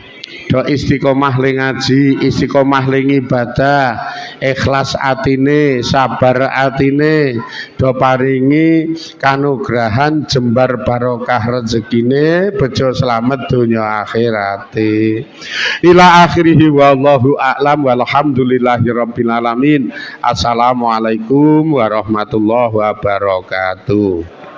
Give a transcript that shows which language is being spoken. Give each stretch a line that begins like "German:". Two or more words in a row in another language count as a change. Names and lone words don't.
Javanese: Do istiqomah ling ngaji, istiqomah ling ibadah, ikhlas atine, sabar atine, do paringi kanugrahan jembar barokah rezekine, bejo selamat dunya akhirate.
Arabic: إلى آخره والله أعلم والحمد لله رب العالمين. السلام عليكم ورحمة الله وبركاته.